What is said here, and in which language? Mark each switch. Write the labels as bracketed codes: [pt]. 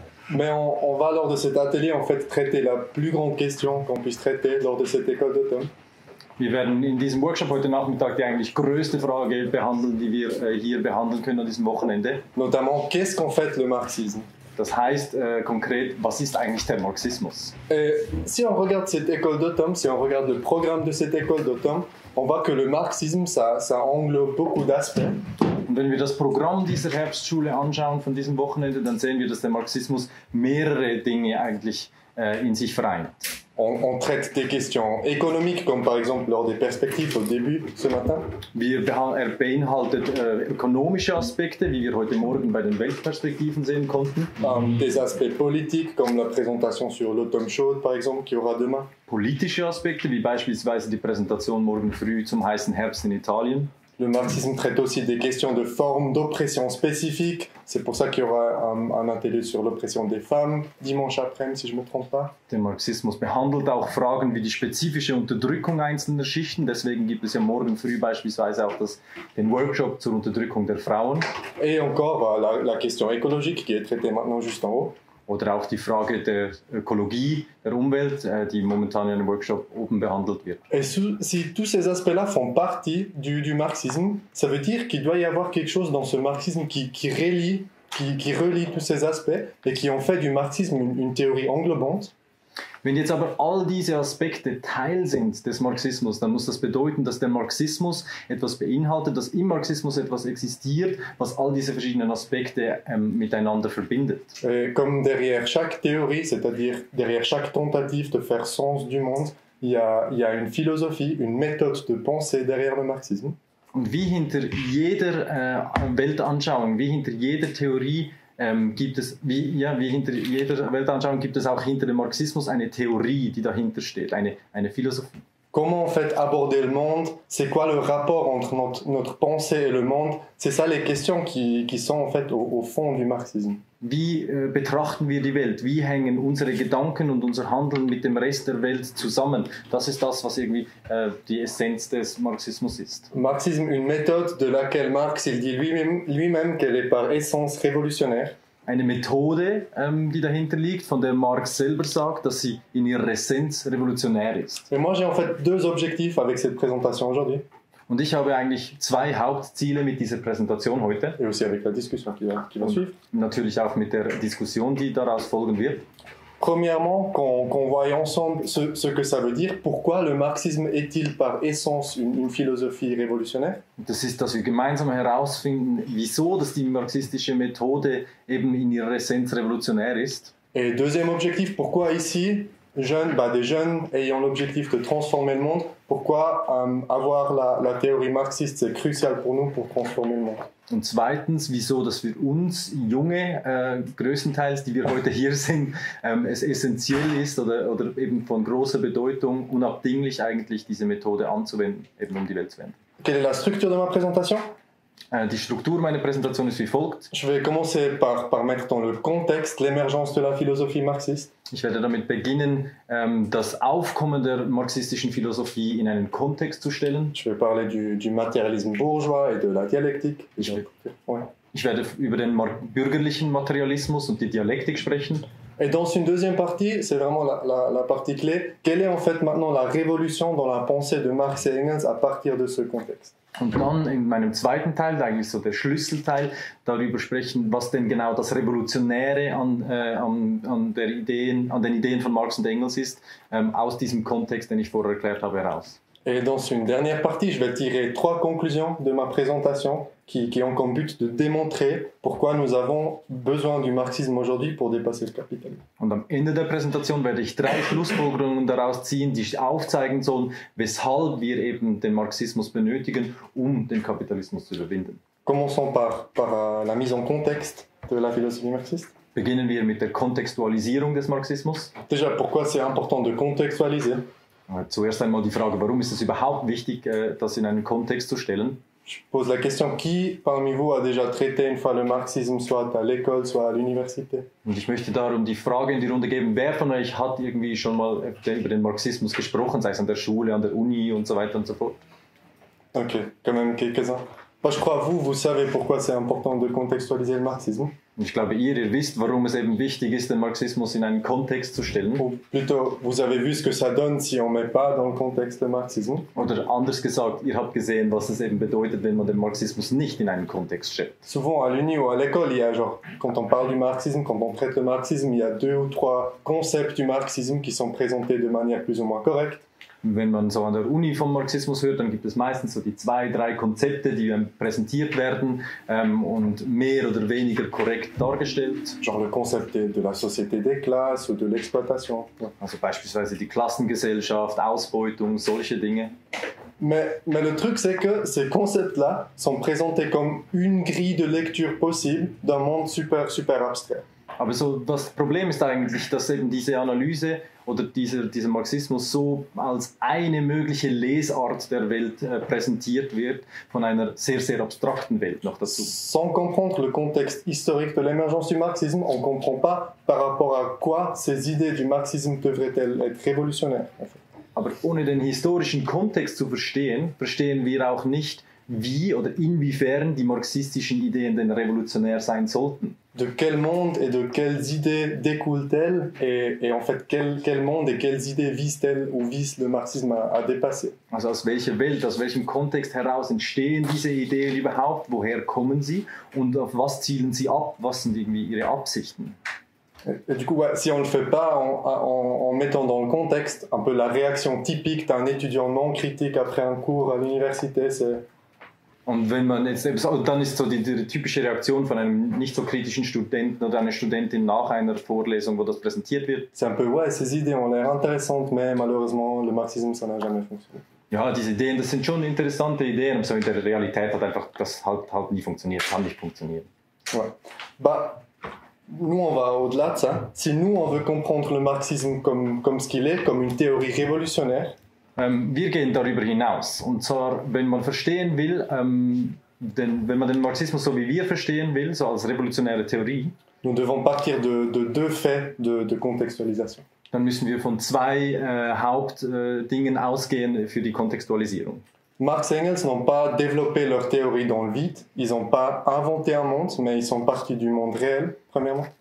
[fr] Mais on va lors de cet atelier en fait traiter la plus grande question qu'on puisse traiter lors de cette école d'automne. [de] Wir werden in diesem Workshop heute Nachmittag die eigentlich größte Frage behandeln, die wir hier behandeln können an diesem Wochenende. [fr] Notamment, qu'est-ce qu'en fait le marxisme? [de] Das heißt konkret, was ist eigentlich der Marxismus? [fr] Si on regarde cette école d'automne, si on regarde le programme de cette école d'automne, on voit que le marxisme, ça englobe beaucoup d'aspects. [de] Und wenn wir das Programm dieser Herbstschule anschauen von diesem Wochenende, dann sehen wir, dass der Marxismus mehrere Dinge eigentlich in sich vereint. [fr] On traite des questions économiques, comme par exemple lors des perspectives au début ce matin. [de] Er beinhaltet ökonomische Aspekte, wie wir heute Morgen bei den Weltperspektiven sehen konnten. [fr] Des aspects politiques, comme la présentation sur l'automne chaude, par exemple, qui aura demain. [de] Politische Aspekte, wie beispielsweise die Präsentation morgen früh zum heißen Herbst in Italien. [fr] Le marxisme traite aussi des questions de formes d'oppression spécifiques. C'est pour ça qu'il y aura un atelier sur l'oppression des femmes dimanche après, si je ne me trompe pas. [de] Der Marxismus behandelt auch Fragen wie die spezifische Unterdrückung einzelner Schichten. Deswegen gibt es ja morgen früh beispielsweise auch den Workshop zur Unterdrückung der Frauen. [fr] Et encore la question écologique qui est traitée maintenant juste en haut. [de] Oder auch die Frage der Ökologie, der Umwelt, die momentan in einem Workshop oben behandelt wird. [fr] Et si tous ces aspects-là font partie du marxisme, ça veut dire qu'il doit y avoir quelque chose dans ce marxisme qui relie tous ces aspects et qui en fait du marxisme une théorie englobante. [de] Wenn jetzt aber all diese Aspekte Teil sind des Marxismus, dann muss das bedeuten, dass der Marxismus etwas beinhaltet, dass im Marxismus etwas existiert, was all diese verschiedenen Aspekte miteinander verbindet. [fr] Comme derrière chaque théorie, c'est-à-dire derrière chaque tentative de faire sens du monde, il y a une philosophie, une méthode de pensée derrière le marxisme. [de] Und wie hinter jeder Weltanschauung, wie hinter jeder Theorie wie hinter jeder Weltanschauung gibt es auch hinter dem Marxismus eine Theorie, die dahinter steht, eine Philosophie. [fr] Comment en fait aborder le monde? C'est quoi le rapport entre notre pensée et le monde? C'est ça les questions qui sont en fait au fond du marxisme. [de] Wie betrachten wir die Welt? Wie hängen unsere Gedanken und unser Handeln mit dem Rest der Welt zusammen? Das ist das, was irgendwie die Essenz des Marxismus ist. [fr] Marxisme, une méthode de laquelle Marx il dit lui-même qu'elle est par essence révolutionnaire. [de] Eine Methode, die dahinter liegt, von der Marx selber sagt, dass sie in ihrer Essenz revolutionär ist. [fr] Et moi j'ai en fait deux objectifs avec cette présentation aujourd'hui. [de] Und ich habe eigentlich zwei Hauptziele mit dieser Präsentation heute. [fr] Et aussi avec la discussion qui va suivre. [de] Natürlich auch mit der Diskussion, die daraus folgen wird. [fr] Premièrement, qu'on voit ensemble ce que ça veut dire. Pourquoi le marxisme est-il par essence une philosophie révolutionnaire? [de] Das ist, dass wir gemeinsam herausfinden, wieso dass die marxistische Methode eben in ihrer Essenz revolutionär ist. [fr] Et deuxième objectif, pourquoi ici, des jeunes ayant l'objectif de transformer le monde, pourquoi avoir la théorie marxiste, c'est crucial pour nous pour transformer le monde. [de] Und zweitens, wieso, dass für uns Junge, größtenteils, die wir heute hier sind, es essentiell ist oder eben von großer Bedeutung, unabdinglich eigentlich diese Methode anzuwenden, eben um die Welt zu wenden. [fr] Quelle est la structure de ma présentation? [de] Die Struktur meiner Präsentation ist wie folgt. [fr] Je vais commencer par mettre dans le contexte l'émergence de la philosophie marxiste. [de] Ich werde damit beginnen, das Aufkommen der marxistischen Philosophie in einen Kontext zu stellen. [fr] Je vais parler du matérialisme bourgeois et de la dialectique. [de] Ich werde über den bürgerlichen Materialismus und die Dialektik sprechen. [fr] Et dans une deuxième partie, c'est vraiment la partie clé. Quelle est en fait maintenant la révolution dans la pensée de Marx et Engels à partir de ce contexte? [de] Und dann in meinem zweiten Teil, eigentlich so der Schlüsselteil, darüber sprechen, was denn genau das Revolutionäre an den Ideen von Marx und Engels ist, aus diesem Kontext, den ich vorher erklärt habe, heraus. [fr] Et dans une dernière partie, je vais tirer 3 conclusions de ma présentation qui ont comme but de démontrer pourquoi nous avons besoin du marxisme aujourd'hui pour dépasser le capitalisme. [de] Und am Ende der Präsentation werde ich 3 Schlussfolgerungen daraus ziehen, die aufzeigen sollen, weshalb wir eben den Marxismus benötigen, um den Kapitalismus zu überwinden. [fr] Commençons par la mise en contexte de la philosophie marxiste. [de] Beginnen wir mit der Kontextualisierung des Marxismus. [fr] Déjà, pourquoi c'est important de contextualiser? [de] Zuerst einmal die Frage, warum ist es überhaupt wichtig, das in einen Kontext zu stellen? [fr] Je pose la question, qui parmi vous a déjà traité une fois le marxisme, soit à l'école, soit à l'université? [de] Und ich möchte darum die Frage in die Runde geben, wer von euch hat irgendwie schon mal über den Marxismus gesprochen, sei es an der Schule, an der Uni und so weiter und so fort? [fr] Ok, quand même quelques-uns. Moi, je crois vous savez pourquoi c'est important de contextualiser le marxisme. [de] Und ich glaube, ihr wisst, warum es eben wichtig ist, den Marxismus in einen Kontext zu stellen. [fr] Ou plutôt, vous avez vu ce que ça donne si on ne met pas dans le contexte le marxisme. [de] Oder anders gesagt, ihr habt gesehen, was es eben bedeutet, wenn man den Marxismus nicht in einen Kontext stellt. [fr] Souvent à l'uni ou à l'école, il y a genre, quand on parle du marxisme, quand on traite le marxisme, il y a 2 ou 3 concepts du marxisme qui sont présentés de manière plus ou moins correcte. [de] Wenn man so an der Uni vom Marxismus hört, dann gibt es meistens so die 2, 3 Konzepte, die präsentiert werden und mehr oder weniger korrekt dargestellt. [fr] Genre le concept de la société des classes ou de l'exploitation. [de] Also beispielsweise die Klassengesellschaft, Ausbeutung, solche Dinge. [fr] Mais le truc, c'est que ces concepts-là sont présentés comme une grille de lecture possible d'un monde super, super abstrait. [de] Aber so, das Problem ist eigentlich, dass eben diese Analyse oder dieser Marxismus so als eine mögliche Lesart der Welt präsentiert wird, von einer sehr, sehr abstrakten Welt noch dazu. [fr] Sans comprendre le contexte historique de l'émergence du marxisme, on ne comprend pas par rapport à quoi ces idées du marxisme devraient-elles être révolutionnaires. En fait. [de] Aber ohne den historischen Kontext zu verstehen, verstehen wir auch nicht, wie oder inwiefern die marxistischen Ideen denn revolutionär sein sollten. [fr] De quel monde et de quelles idées découlent-elles et en fait quel monde et quelles idées visent-elles ou vise le marxisme à dépasser? [de] Also aus welcher Welt, aus welchem Kontext heraus entstehen diese Ideen überhaupt, woher kommen sie und auf was zielen sie ab, was sind irgendwie ihre Absichten? [fr] Et du coup, ouais, si on ne le fait pas en mettant dans le contexte un peu la réaction typique d'un étudiant non critique après un cours à l'université, c'est... [de] Und wenn man jetzt, dann ist so die typische Reaktion von einem nicht so kritischen Studenten oder einer Studentin nach einer Vorlesung, wo das präsentiert wird. [fr] C'est un peu, ouais, ces idées ont l'air intéressantes, mais malheureusement, le marxisme, ça n'a jamais fonctionné. [de] Ja, diese Ideen, das sind schon interessante Ideen, aber so in der Realität hat einfach das halt nie funktioniert, kann nicht funktionieren. [fr] Ouais. Bah, nous, on va au-delà de ça. Si nous, on veut comprendre le marxisme comme ce qu'il est, comme une théorie révolutionnaire, [de] wir gehen darüber hinaus. Und zwar, wenn man verstehen will, wenn man den Marxismus so wie wir verstehen will, so als revolutionäre Theorie, [fr] nous devons partir de 2 faits de contextualisation. [de] Dann müssen wir von 2 Hauptdingen ausgehen für die Kontextualisierung. [fr] Marx et Engels n'ont pas développé leur théorie dans le vide, ils n'ont pas inventé un monde, mais ils sont partis du monde réel, premièrement.